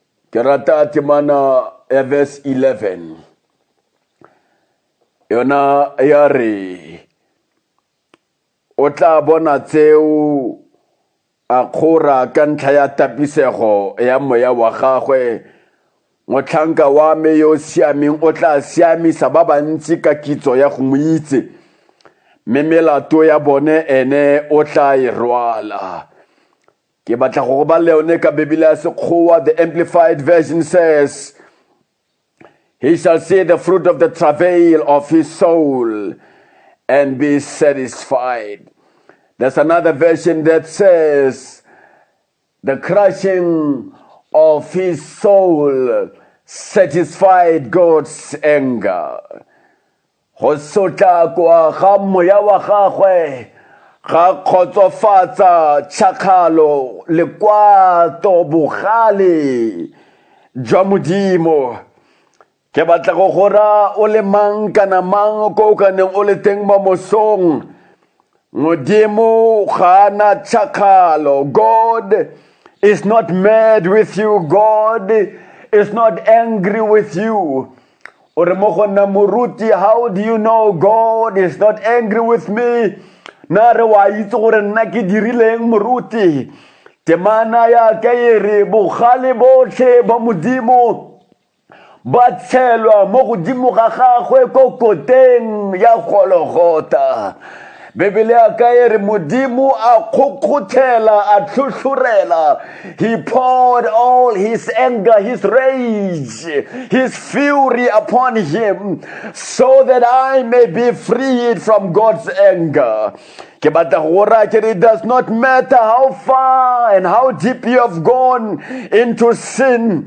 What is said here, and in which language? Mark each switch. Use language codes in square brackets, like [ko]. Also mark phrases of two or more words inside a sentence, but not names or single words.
[tn] ke rata temana ya verse 11 yona ya re o tla bona tseo a khora ka ntlha ya tapisego ya moya wa gagwe motlhanka wa me yo siameng o tla siamisa ba bantsi ka kitso ya go mo itse mme melato ya bone ene o tla e rwala. Ke batla go ba le yone ka Bibele ya Sekgowa. [en] The Amplified Version says, he shall see the fruit of the travail of his soul and be satisfied. There's another version that says, the crushing of his soul satisfied God's anger. [tn] Go sotla kwa ga moya wa gagwe ga khotsofatsa tšhakgalo lekwato bogale jwa modimo. Ke batla go gora o le mang kana mang ko ka neng o le teng mo mosong. Modimo ga na tšhakgalo. [en] God is not mad with you. God is not angry with you. How do you know God is not angry with me? [tn] Nare wa itse gore nna ke dirileng moruti. Temana ya ka ere bogale botlhe ba modimo ba tshelwa mo godimo ga gagwe ko koteng ya Golgotha. Bibele ya ka ere modimo a khokhothela a tlhotlhorela. [en] He poured all his anger, his rage, his fury upon him so that I may be freed from God's anger. It does not matter how far and how deep you have gone into sin.